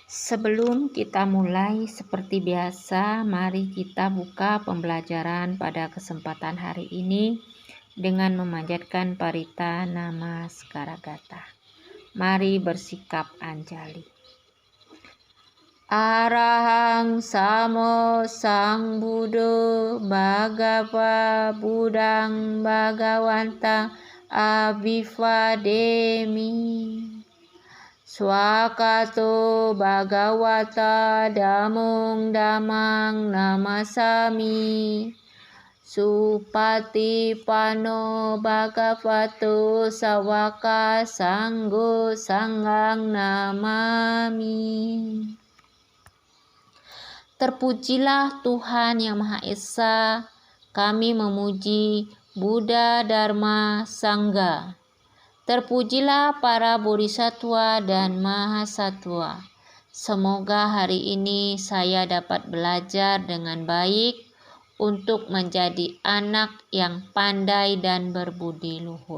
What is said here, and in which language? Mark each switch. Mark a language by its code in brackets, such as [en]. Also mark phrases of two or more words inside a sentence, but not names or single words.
[id] Sebelum kita mulai, seperti biasa, mari kita buka pembelajaran pada kesempatan hari ini dengan memanjatkan parita Namaskara-gata. Mari bersikap anjali. [pi] Arahang Samo Sambuddho Bhagava Buddhang Bhagawantang Abhivademi. Swakato Bhagavata Dhammong Dhammang Namasami. Supatipanno Bhagavato Sawaka Sanggo Sanghang Namami. [id] Terpujilah Tuhan Yang Maha Esa, kami memuji Buddha, Dharma, Sangha. Terpujilah para bodhisattva dan mahasatwa. Semoga hari ini saya dapat belajar dengan baik untuk menjadi anak yang pandai dan berbudi luhur.